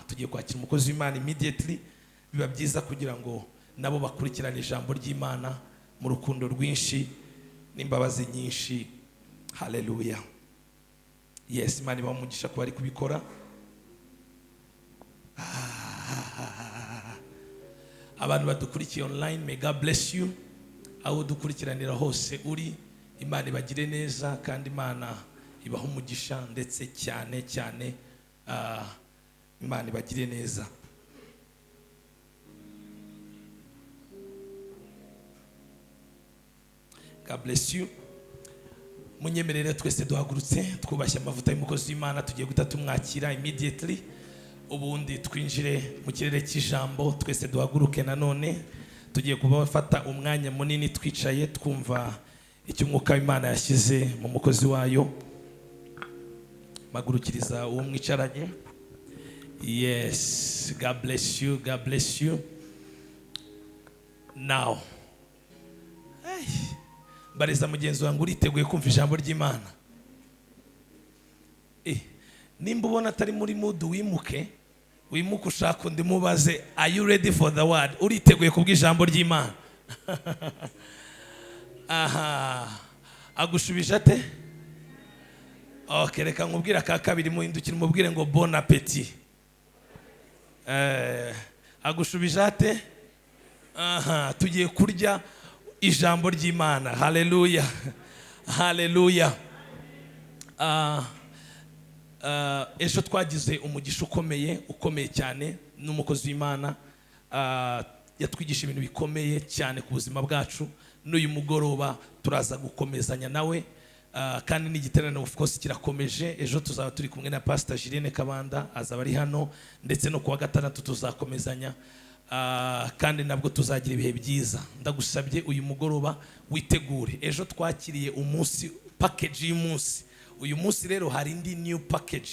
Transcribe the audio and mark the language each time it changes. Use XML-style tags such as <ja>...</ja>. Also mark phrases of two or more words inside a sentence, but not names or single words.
<rw>Tugiye kwakira umukozi w'Imana immediately. Biba byiza kugira ngo nabo bakurikirane ijambo ry'Imana mu rukundo rwinshi n'imbabazi nyinshi. Haleluya. Yes, Imana ibaho umugisha kuba ari kubikora. Abantu badukurikiye online,</rw> <en>may God bless you.</en> <rw>Aho dukurikiranira hose uri, Imana ibagire neza kandi Imana ibaho umugisha ndetse cyane. Imana ibagire neza.</rw> <en>God bless you.</en> <rw>munyemerere twese duhagurutse twubashye amavuta y'umukozi w'Imana, tugiye guhita tumwakira immediately, ubundi twinjire mu kirere cy'ijambo. Twese duhaguruke nanone, tugiye kubafata umwanya munini twicaye twumva icyo umwuka w'Imana yashyize mu mukozi wayo. Magurukiriza uwo mwicaranye.</rw> <en>Yes, God bless you, God bless you. Now,</en> <rw>mbariza mugenzi wangu, uriteguye kumva ijambo ry'Imana? Nimba ubona atari muri mood, wimuke ushaka undi mubaze,</rw> <en>are you ready for the word?</en> <rw>Uriteguye kubwa ijambo ry'Imana? Aha, agushubije ate? Okay, reka nkubwira ka kabiri, muhindukire umubwire ngo</rw> <fr>bon appétit.</fr> <rw>Agushubije ate? Aha, tugiye kurya ijambo ry'Imana. Haleluya, haleluya. Ejo twagize umugisha ukomeye cyane n'umukozi w'Imana. Yatwigisha ibintu bikomeye cyane ku buzima bwacu. N'uyu mugoroba turaza gukomezanya nawe, kandi n'igiterane</rw> <en>of course</en> <rw>kirakomeje. Ejo tuzaba turi kumwe na Pastor Jirene Kabanda, azaba ari hano, ndetse no kuwa gatandatu tuzakomezanya. Kandi nabwo tuzagira ibihe byiza. Ndagusabye uyu mugoroba witegure. Ejo twakiriye umunsi, package y'umunsi. Uyu munsi rero hari indi</rw> <en>new package.</en>